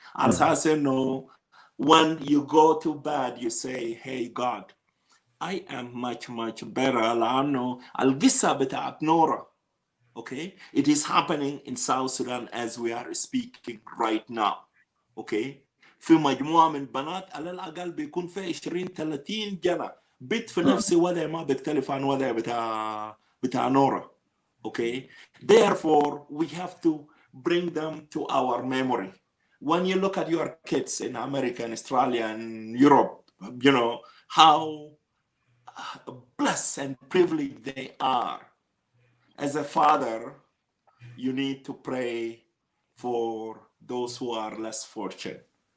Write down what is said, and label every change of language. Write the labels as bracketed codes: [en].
[en] As I say, no, when you go to bed, you say, hey, God, I am much, much better. [ar] Al-Gissa بتاعت Nora. [en] Okay? It is happening in South Sudan as we are speaking right now. Okay? [ar] في مجموعة من بنات على الأقل بيكون في 20-30 جنة بيت في نفس وضع ما بيختلف عن وضع بتاع نورا. [en] Okay? Therefore, we have to bring them to our memory. When you look at your kids in America and Australia and Europe, how blessed and privileged they are. As a father, you need to pray for those who are less fortunate.